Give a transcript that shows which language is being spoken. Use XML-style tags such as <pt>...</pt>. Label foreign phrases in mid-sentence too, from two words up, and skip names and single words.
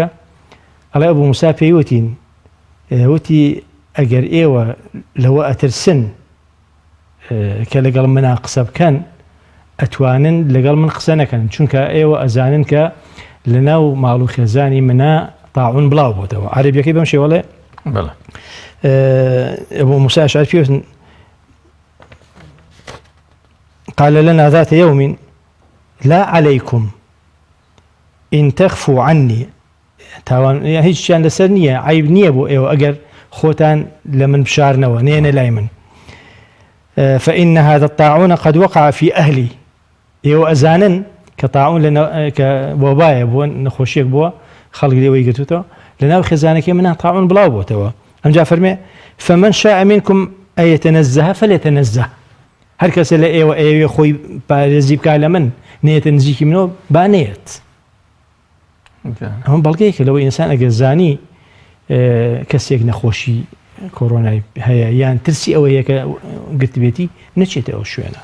<ckb>ئەڵێ ئەبوو موسا پێیوتین وتی ئەگەر ئێوە لەوە ئەترسن کە لەگەڵ منە قسە بکەن ئەتوانن لەگەڵ من قسە نەکەن، چونکە ئێوە ئەزانن کە لە ناو ماڵ و خێزانی منە تاعون بڵاو بۆتەوە. عەرەبیەکەی بەم شێوەڵێ ئەبوو موسا ئەشعری پێوتن</ckb> <ar>قال لنا ذات يوم لا عليكم إن تخفوا عني</ar> <ckb>تاوان هیچ شیان لەسەر نییە، عیب نییە بۆ ئێوە ئەگەر خۆتان لە من بشارنەوە نێنە لای من.</ckb> <ar>فإن هذا الطاعون قد وقع في أهلي.</ar> <ckb>ئێوە ئەزانن کە طاعون کە وەبایە بووە نەخۆشیێک بووە خەڵک لێوەی گرتوتەوە لە ناو خێزانەکەی منە طاعون بڵاو بۆتەوە. ئەمجا فەرمێ</ckb> <ar>فمن شاء منكم أن يتنزه فليتنزه.</ar> <ckb>هەر کەسە لە ئێوە ئەوێ خۆی پارێزی بکا لە من نێتە نزیکی منەوە بانێت. ئەمە بەڵگەیەکە لەوەی ئینسان ئەگەر زانی کەسێک نەخۆشی کۆڕۆنای هەیە یان ترسی ئەوەیە کە گرتبێتی نەچێتە ئەو شوێنە.</ckb>